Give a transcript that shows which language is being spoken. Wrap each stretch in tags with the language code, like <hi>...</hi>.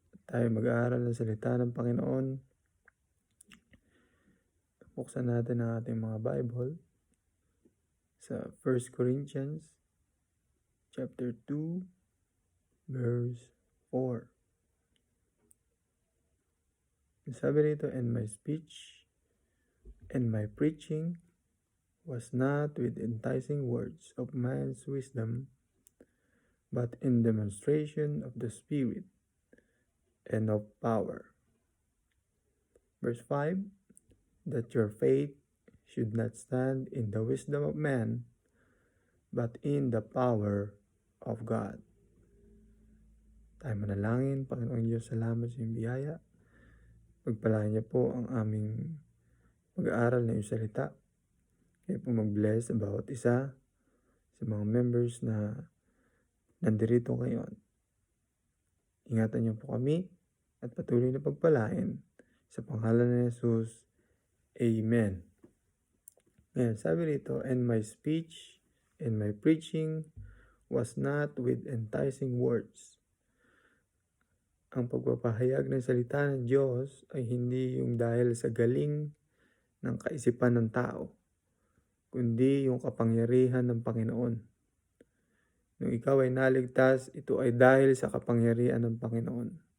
<tl>Tayo mag-aaral ng salita ng Panginoon. Buksan natin ang ating mga Bible sa 1 Corinthians chapter 2 verse 4. Sabi rito,</tl> <en>"And my speech and my preaching was not with enticing words of man's wisdom, but in demonstration of the Spirit and of power." Verse 5, "That your faith should not stand in the wisdom of man, but in the power of God."</en> <tl>Tayo manalangin. Panginoong Diyos, salamat sa iyong biyaya. Pagpalain niyo po ang aming pag-aaral na iyong salita. Kaya po mag-bless sa bawat isa sa mga members na nandirito ngayon. Ingatan niyo po kami at patuloy na pagpalain sa pangalan ni Jesus. Amen. Ngayon, sabi rito,</tl> <en>"And my speech and my preaching was not with enticing words."</en> <tl>Ang pagpapahayag ng salita ng Diyos ay hindi yung dahil sa galing ng kaisipan ng tao, kundi yung kapangyarihan ng Panginoon. Nung ikaw ay naligtas, ito ay dahil sa kapangyarihan ng Panginoon.</tl>